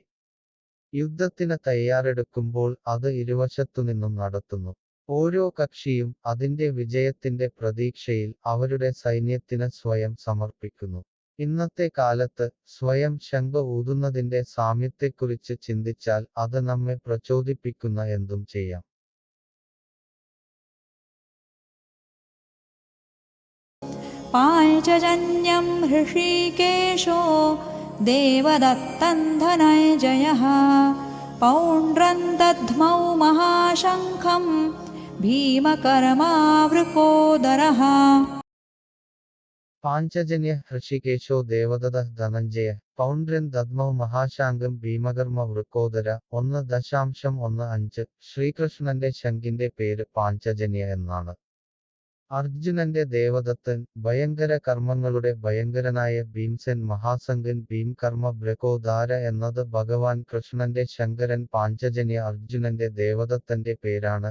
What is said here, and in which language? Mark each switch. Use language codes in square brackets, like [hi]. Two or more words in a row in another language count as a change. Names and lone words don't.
[ml] യുദ്ധത്തിന് തയ്യാറെടുക്കുമ്പോൾ അത് ഇരുവശത്തുനിന്നും നടത്തുന്നു. ഓരോ കക്ഷിയും അതിന്റെ വിജയത്തിന്റെ പ്രതീക്ഷയിൽ അവരുടെ സൈന്യത്തിന് സ്വയം സമർപ്പിക്കുന്നു. ഇന്നത്തെ കാലത്ത് സ്വയം ശംഖ് ഊതുന്നതിന്റെ സാമ്യത്തെക്കുറിച്ച് ചിന്തിച്ചാൽ അത് നമ്മെ പ്രചോദിപ്പിക്കുന്ന എന്തും ചെയ്യാം. [sa] पाञ्चजन्यं हृषीकेशो देवदत्तं धनञ्जयः पौण्ड्रं दध्मौ महाशङ्खं भीमकर्मावृकोदरः പാഞ്ചജന്യ ഹൃഷികേശോ ദേവദത്ത ധനഞ്ജയ പൗണ്ഡ്രൻ ദദ്മൗ മഹാശാങ്കം ഭീമകർമ്മ വൃക്കോദര 1.15 [ml] ശ്രീകൃഷ്ണന്റെ ശംഖിന്റെ പേര് പാഞ്ചജന്യ എന്നാണ്. അർജുനന്റെ ദേവദത്തൻ ഭയങ്കര കർമ്മങ്ങളുടെ ഭയങ്കരനായ ഭീംസെൻ മഹാസംഗൻ ഭീംകർമ്മ ബ്രകോദാര എന്നത് ഭഗവാൻ കൃഷ്ണന്റെ ശങ്കരൻ പാഞ്ചജന്യ അർജുനന്റെ ദേവദത്തന്റെ പേരാണ്.